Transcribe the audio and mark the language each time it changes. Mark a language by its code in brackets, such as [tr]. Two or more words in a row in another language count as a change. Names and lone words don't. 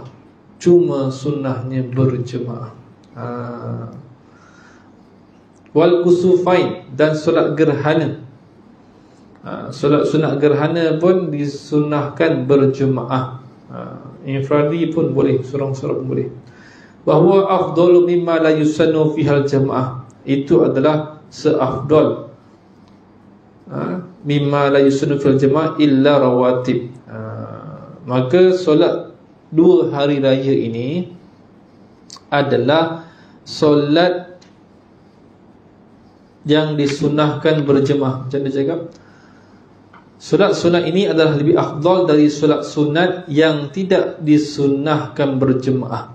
[ms] Cuma sunnahnya berjemaah. [ar] والكسوفين, [ms] dan solat gerhana. Solat sunat gerhana pun disunnahkan berjemaah. Infradi pun boleh, seorang-seorang boleh. [ar] Bahawa أفضل مما لا يسن فيها الجماعة, [ms] itu adalah seafdal [ar] مما لا يسن فيها الجماعة إلا الرواتب. [ms] Maka solat 2 hari raya ini adalah solat yang disunnahkan berjemaah. Macam dia cakap, solat sunat ini adalah lebih afdal dari solat sunat yang tidak disunnahkan berjemaah.